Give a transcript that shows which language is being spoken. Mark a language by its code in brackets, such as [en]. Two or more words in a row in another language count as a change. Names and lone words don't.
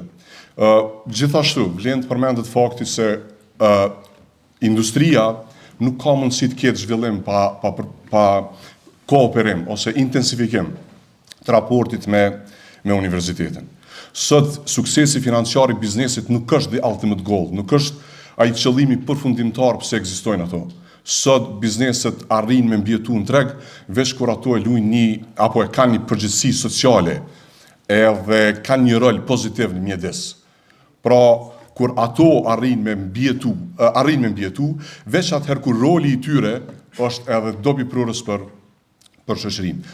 [sq] Gjithashtu, vlen të përmendet fakti se industria nuk ka mundësi të ketë zhvillim pa kooperim ose intensifikim të raportit me universitetin. Sot, suksesi financiar i biznesit nuk është [en] the ultimate goal, [sq] nuk është ai qëllimi përfundimtar pse ekzistojnë ato. Sot, bizneset arrin me mbjetu në treg, veç kur ato e luajnë apo e kanë një përgjegjësi sociale, edhe kanë një rol pozitiv në mjedis. Pra, kur ato arrin me mbjetu, veç atëherë kur roli i tyre është edhe dobi prurës për shoqërinë.